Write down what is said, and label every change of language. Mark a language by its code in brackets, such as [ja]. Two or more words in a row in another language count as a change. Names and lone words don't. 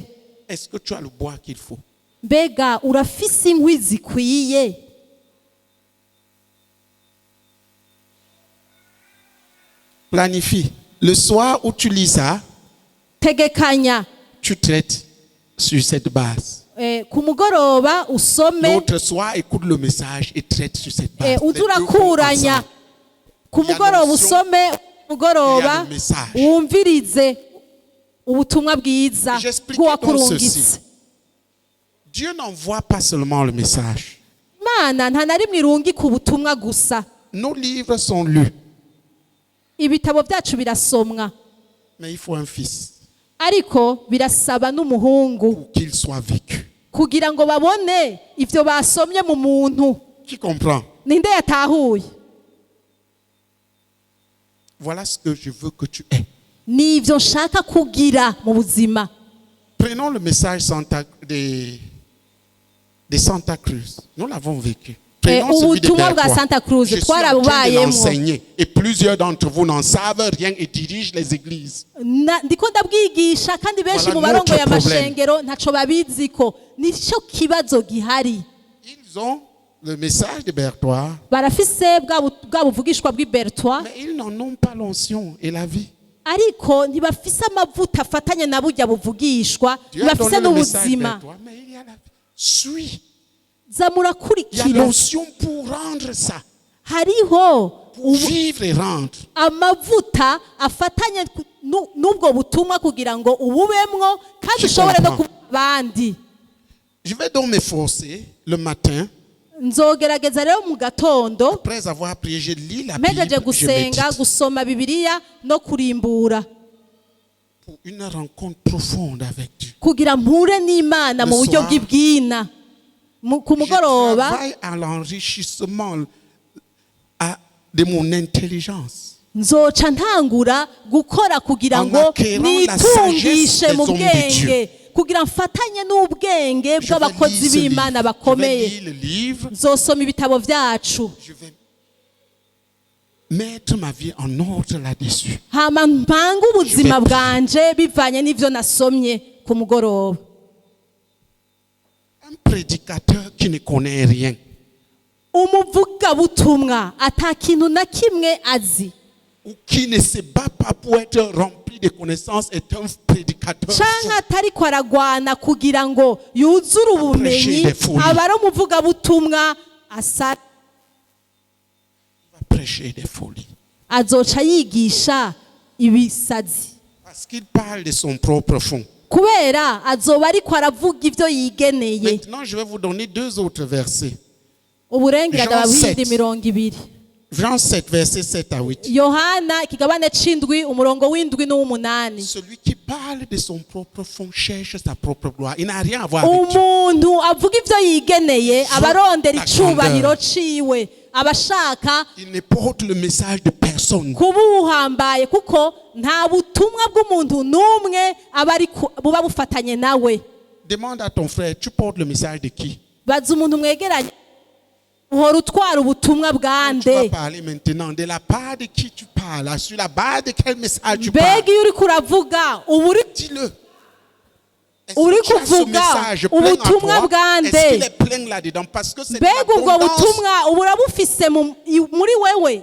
[fr] Est-ce que tu as le bois qu'il faut? [rn] mbega urafise inkwi zikwiye [fr] Planifie. Le soir où tu lis ça, [rn] tegekanya [fr] tu traites sur cette base. [rn] ku mugoroba usome [fr] L'autre soir, écoute le message et traite sur cette base. Les [rn] uze [fr] deux vont [rn] urakuranya [fr] ensemble. [rn] ku mugoroba usome mugoroba [fr] Il y a le message. [rn] wumvirize ubutumwa bwiza [fr] J'expliquais [rn] bw'uwakurungitse [fr] Dieu n'envoie pas seulement le message. [rn] imana nta na rimwe irungika ubutumwa gusa [fr] Nos livres sont lus, [rn] ibitabo byacu birasomwa [fr] mais il faut un fils [rn] ariko birasaba n'umuhungu [fr] pour qu'il soit vécu. [rn] kugira ngo babone ivyo basomye mu muntu [fr] Qui comprend? [rn] ninde yatahuye [fr] Voilà ce que je veux que tu aies. [rn] nivyo nshaka kugira mu buzima [fr] Prenons le message de Santa Cruz. Nous l'avons vécu. Prenons celui de [rn] ubutumwa bwa [fr] Berthois. [rn] Santa Cruz [fr] Je suis en train de [rn] twarabubayemwo [fr] l'enseigner et plusieurs d'entre vous n'en savent rien et dirigent les églises. [rn] ndiko ndabwigisha kandi benshi [fr] Voilà [rn] mu barongoye [fr] notre problème. [rn] amashengero ntaco babiziko nico kibazo gihari [fr] Ils ont le message de Berthois, [rn] barafise bwa buvugishwa bw'ibertwa [fr] mais ils n'en ont pas l'onction et la vie. [rn] ariko ntibafise amavuta afatanye na burya buvugishwa [fr] Dieu a [rn] ntibafise [fr] donné le message de [rn] n'ubuzima [fr] Berthois, mais il y a la vie. Suis. [rn] za [fr] Il y a [rn] murakurikira [fr] l'onction pour rendre ça, [rn] hariho [fr] pour vivre et rendre. [rn] amavuta afatanye n'ubwo butumwa kugira ngo ububemwo kandi [fr] Je [rn] ushobore no [fr] comprends. [rn] kuba abandi [fr] Je vais donc m'efforcer le matin, [rn] nzogerageza rero mu gatondo [fr] après avoir prié, je lis la Bible, [rn] mpejeje [fr] je [rn] gusenga [fr] médite [rn] gusoma bibiliya no kurimbura [fr] pour une rencontre profonde avec Dieu. [rn] kugira mpure n'imana [fr] Le [rn] mu buryo [fr] soir, [rn] bw'ibwina ku [fr] Je [rn] mugoroba [fr] travaille à l'enrichissement de mon intelligence. [rn] nzoca ntangura gukora kugira [fr] En [rn] ngo [fr] acquérant la [rn] nitungishe [fr] sagesse [rn] mu [fr] des hommes de Dieu. [rn] bwenge kugira mfatanye n'ubwenge [fr] Je vais [rn] bw'abakozi [fr] lire ce [rn] b'imana [fr] livre. Je vais [rn] bakomeye [fr] lire le livre. [rn] nzosoma ibitabo byacu [fr] Je vais mettre ma vie en ordre là-dessus. [rn] hama mpange ubuzima [fr] Je vais- [rn] bwanje bivanye n'ivyo nasomye ku mugoroba [fr] Un prédicateur qui ne connaît rien, [rn] umuvugabutumwa ata kintu na kimwe azi [fr] ou qui ne se bat pas pour être rempli de connaissances est un prédicateur fou. [rn] canke atariko aragwana kugira ngo yuzure ubumenyi [fr] Prêcher des folies. [rn] aba ari umuvugabutumwa asa [fr] prêcher des folies. [rn] azoca yigisha ibisazi [fr] Parce qu'il parle de son propre fond. [rn] kubera azoba ariko aravuga ivyo yigeneye. [fr] Maintenant, je vais vous donner 2 autres versets. [rn] uburengira [fr] Jean [rn] ndababindi 7. 200. [fr] Jean 7, versets 7 à 8. [rn] yohana ikigabane c'indwi umurongo w'indwi n'uw'umunani. [fr] Celui qui parle de son propre fond cherche sa propre gloire. Il n'a rien à voir avec Dieu. [rn] umuntu avuga ivyo yigeneye abarondera [fr] la [rn] icubahiro [fr] grandeur. [rn] ciwe abashaka [fr] Il ne porte le message de personne. [rn] kuba uhambaye kuko nta butumwa bw'umuntu n'umwe buba bufatanye nawe. [fr] Demande à ton frère, tu portes le message de qui? [rn] baza umuntu mwegeranye uhora utwara ubutumwa [fr] Tu vas [rn] bwande. [fr] parler maintenant. De la part de qui tu parles? Sur la base de quel message tu parles? [rn] mbega iyo uriko uravuga uba uri [fr] Dis-le. Est-ce [rn] Uri [fr] que tu as ce [rn] kuvuga [fr] message plein en [rn] ubutumwa [fr] toi? [rn] bwande. [fr] Est-ce qu'il est plein là-dedans? Parce que c'est de [rn] mbega ubwo [fr] l'abondance. [rn] butumwa uba urabufise muri wewe.